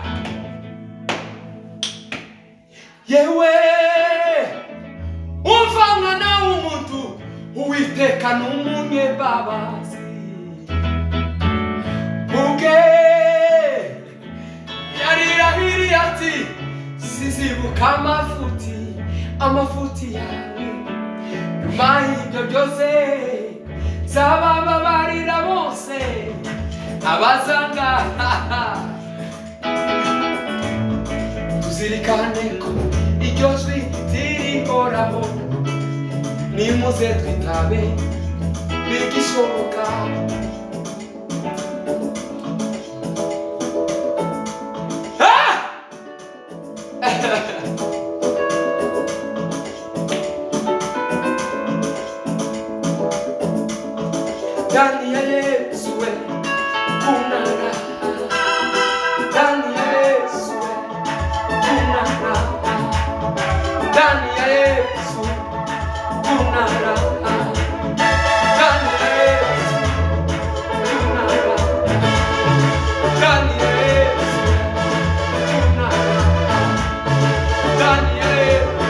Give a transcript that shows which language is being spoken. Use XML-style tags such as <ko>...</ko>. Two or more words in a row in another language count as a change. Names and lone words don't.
<rw>Yewe umva mwana w'umuntu Uwiteka n'umunyembabazi ubwe yarirahiriye ati sizibuka amafuti yawe nyuma y'ibyo byose zabababarira bose abazanga. Tuzirikane ko iryo jwi ririhoraho nimuze twitabe bigishoboka.</rw> <sw>Ndani ya Yesu we kuna raha, ndani ya Yesu we kuna raha, ndani ya Yesu kuna raha, ndani ya Yesu kuna raha, ndani ya Yesu kuna raha, ndani ya Yesu</sw>